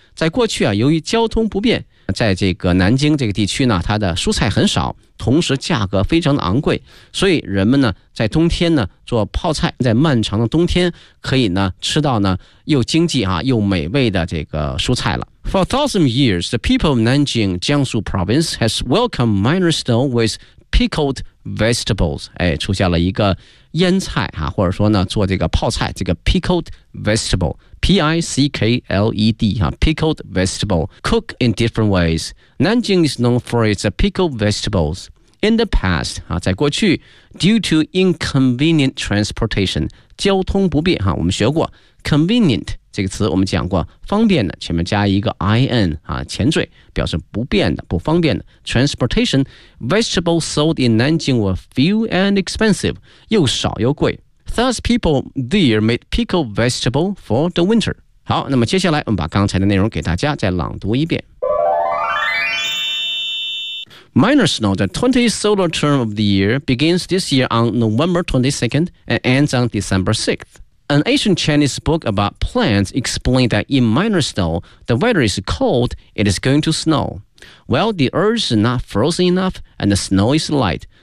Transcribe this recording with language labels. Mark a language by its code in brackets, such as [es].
[zh] 在过去啊，由于交通不便，在这个南京这个地区呢，它的蔬菜很少，同时价格非常的昂贵，所以人们呢，在冬天呢做泡菜，在漫长的冬天可以呢吃到呢又经济啊又美味的这个蔬菜了。 [en] For thousand years, the people of Nanjing, Jiangsu province has welcomed minor snow with pickled vegetables. [zh] 哎，出现了一个腌菜啊，或者说呢，做这个泡菜，这个 pickled vegetable, P-I-C-K-L-E-D, 啊 pickled vegetable, [en] cook in different ways. Nanjing is known for its pickled vegetables. In the past, [zh] 啊，在过去 , [en] due to inconvenient transportation, [zh] 交通不便啊，我们学过 convenient,这个词我们讲过，方便的前面加一个 in 啊，前缀表示不便的、不方便的。 [en] Transportation vegetables sold in Nanjing were few and expensive， [zh] 又少又贵。 [en] Thus, people there made pickled vegetable for the winter。 [zh] 好，那么接下来我们把刚才的内容给大家再朗读一遍。 [en] Minor snow, the 20th solar term of the year begins this year on November 22nd and ends on December 6th. An ancient Chinese book about plants explained that in minor snow, the weather is cold, it is going to snow. Well, the earth is not frozen enough, and the snow is light.